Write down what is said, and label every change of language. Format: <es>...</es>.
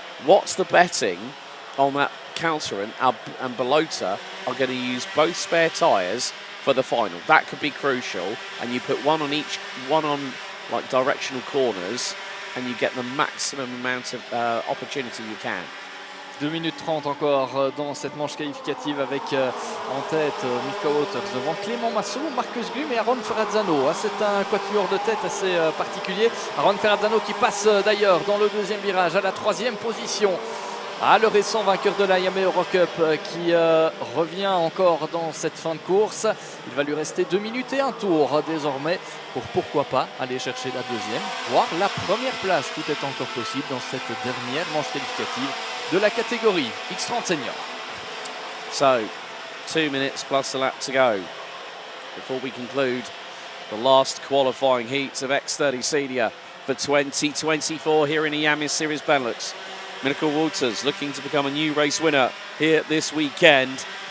<en>What's the betting on that? Kalteren and Balota are going to use both spare tyres for the final. That could be crucial, and you put one on each, one on like directional corners, and you get the maximum amount of opportunity you can.</en> <fr>2 minutes 30 encore dans cette manche qualificative, avec en tête Mirko Wouters devant Clément Massot, Marcus Glum et Aaron Ferrazzano. C'est un quatuor de tête assez particulier. Aaron Ferrazzano qui passe d'ailleurs dans le deuxième virage à la 3e position. Le récent vainqueur de la Yamaha Euro Cup qui revient encore dans cette fin de course. Il va lui rester 2 minutes et un tour désormais pour pourquoi pas aller chercher la deuxième, voire la première place. Tout est encore possible dans cette dernière manche qualificative de la catégorie X30 Senior.</fr> <en>So, 2 minutes plus a lap to go before we conclude the last qualifying heats of X30 Senior for 2024 here in the Yamaha Series Benelux. Mirko Wouters looking to become a new race winner here this weekend.</en>